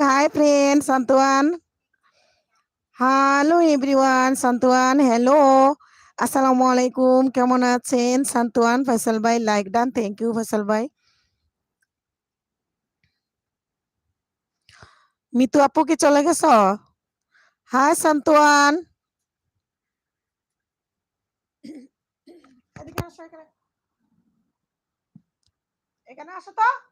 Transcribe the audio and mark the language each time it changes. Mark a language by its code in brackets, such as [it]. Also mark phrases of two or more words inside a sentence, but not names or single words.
[en] Hi friend, Santuan. Hello everyone, Santuan. Hello. [ar] Assalamualaikum. [bn] কেমন আছেন সান্তুয়ান? ফয়সাল ভাই [en] like done, thank you [bn] ফয়সাল ভাই। মিতু আপু কি চলে গেছ? হাই সান্তুয়ান, এদিকে আসো, এখানে এখানে আসো তো।